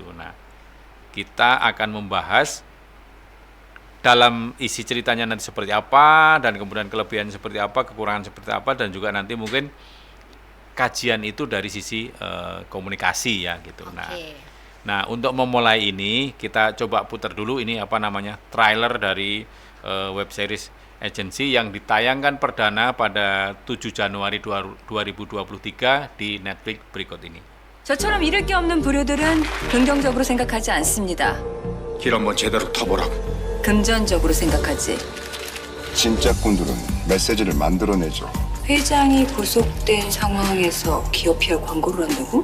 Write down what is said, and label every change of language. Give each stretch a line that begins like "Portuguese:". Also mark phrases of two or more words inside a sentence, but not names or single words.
Indonesian: Nah, kita akan membahas dalam isi ceritanya nanti seperti apa, dan kemudian kelebihan seperti apa, kekurangan seperti apa, dan juga nanti mungkin kajian itu dari sisi komunikasi ya gitu. Nah, untuk memulai ini kita coba putar dulu ini trailer dari
English: web series
Indonesian: Agency yang ditayangkan perdana pada 7 Januari 2023 di Netflix berikut ini.
Korean: 저처럼 잃을 게 없는 부류들은 긍정적으로 생각하지 않습니다. 길 한번 제대로 타보라고. 금전적으로 생각하지. 진짜 꾼들은 메시지를 만들어내죠. 회장이 구속된 상황에서 기업 PR 광고를 한다고?